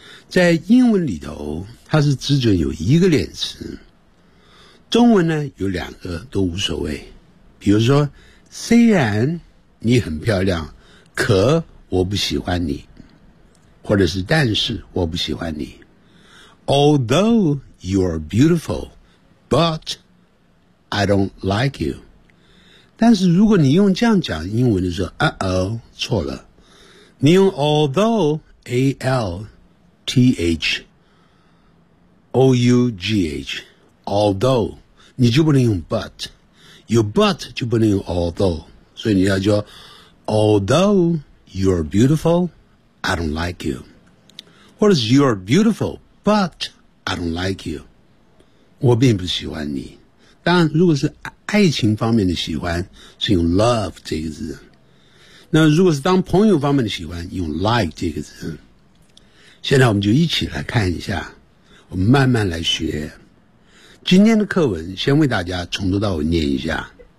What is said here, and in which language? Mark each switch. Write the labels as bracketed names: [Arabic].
[Chinese] 在英文里头，它是只准有一个连词，中文呢，有两个都无所谓。比如说虽然你很漂亮，可我不喜欢你，或者是但是我不喜欢你。 [English] Although you are beautiful, but I don't like you. [Chinese] 但是如果你用这样讲英文的时候，错了。你用 although, A-L-T-H-O-U-G-H, although, 你就不能用 but。有 [English] but [Chinese] 就不能用 [English] although, [Chinese] 所以你要说 [English] although you are beautiful, I don't like you. [Chinese] 或者是 [English] you are beautiful, but I don't like you. [Chinese] 我并不喜欢你。当然如果是爱情方面的喜欢是用 love 这个字。那如果是当朋友方面的喜欢用 like 这个字。现在我们就一起来看一下，我们慢慢来学。今天的课文先为大家从头到尾念一下。